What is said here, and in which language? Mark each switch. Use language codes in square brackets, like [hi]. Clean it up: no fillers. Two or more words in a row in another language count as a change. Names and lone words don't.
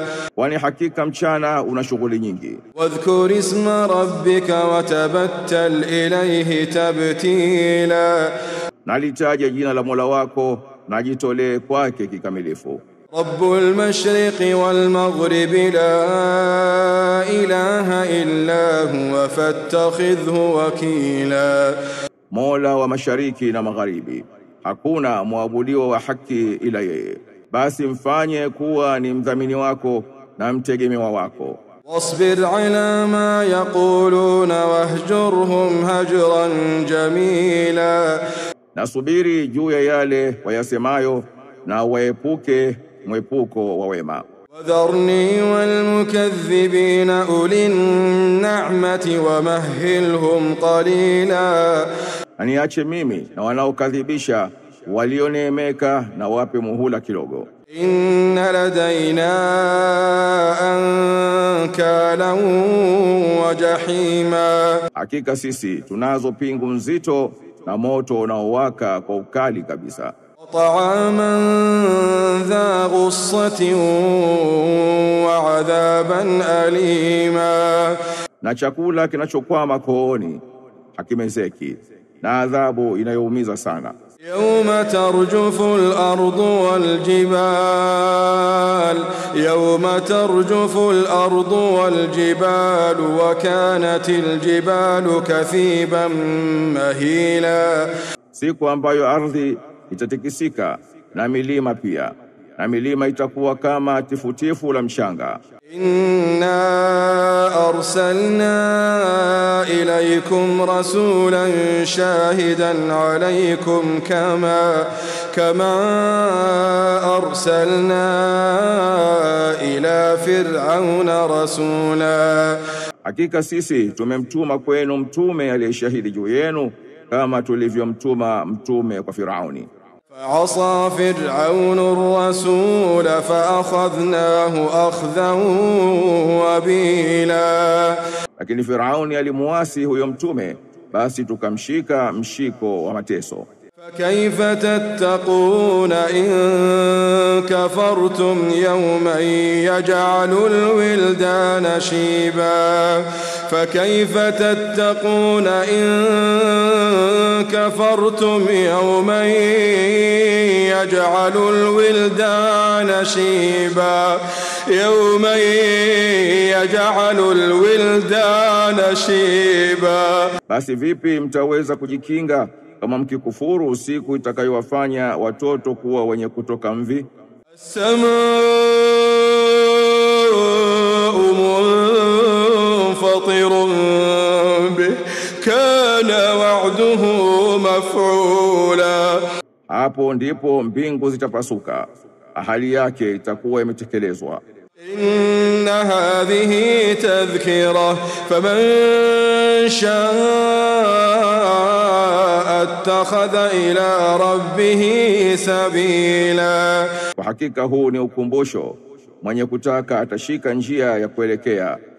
[sw] Kwani hakika mchana una shughuli nyingi. [ar] واذكر اسم ربك وتبتل إليه تبتيلا [sw] Na litaje jina la Mola wako na jitolee kwake kikamilifu. [ar] رب المشرق والمغرب لا إله إلا هو فاتخذه وكيلا [sw] Mola wa mashariki na magharibi, hakuna muabudiwa wa haki ila yeye, basi mfanye kuwa ni mdhamini wako na mtegemewa wako. [ar] واصبر على ما يقولون واهجرهم هجرا جميلا [sw] Nasubiri juu ya yale wayasemayo na waepuke mwepuko wa wema. [ar] وذرني والمكذبين أولي النعمة ومهلهم قليلا [sw] Aniache mimi na wanaokadhibisha walioneemeka na wape muhula kidogo. [ar] إن لدينا أنكالا وجحيما [sw] Hakika sisi tunazo pingu nzito na moto unaowaka kwa ukali kabisa. [ar] وطعاما ذا غصة وعذابا أليما [sw] Na chakula kinachokwama kooni hakimezeki, na adhabu inayoumiza sana. [ar] يوم ترجف الأرض والجبال يوم ترجف الأرض والجبال وكانت الجبال كثيبا مهيلا [sw] Siku ambayo ardhi itatikisika na milima pia, na milima itakuwa kama tifutifu la mchanga. [ar] إنا أرسلنا إليكم رسولا شاهدا عليكم كما أرسلنا إلى فرعون رسولا [sw] Hakika sisi tumemtuma kwenu mtume aliyeshahidi juu yenu kama tulivyomtuma mtume kwa Firauni. [ar] فعصى فرعون الرسول فأخذناه أخذا وبيلا [sw] Lakini Firauni alimuasi huyo mtume, basi tukamshika mshiko wa mateso. [ar] فكيف تتقون إن كفرتم يوما يجعل الولدان شيبا فكيف تتقون إن كفرتم يوما يجعل الولدان شيبا يوما يجعل الولدان شيبا [sw] Basi vipi mtaweza kujikinga kama mkikufuru siku itakayowafanya watoto kuwa wenye kutoka mvi? [ar] السماء منفطر به كان وعده مفعولا [sw] Hapo ndipo mbingu zitapasuka, ahali yake itakuwa imetekelezwa. [ar] إن هذه تذكرة فمن شاء اتخذ إلى ربه سبيلا [sw] Kwa hakika huu ni ukumbusho, mwenye kutaka atashika njia ya kuelekea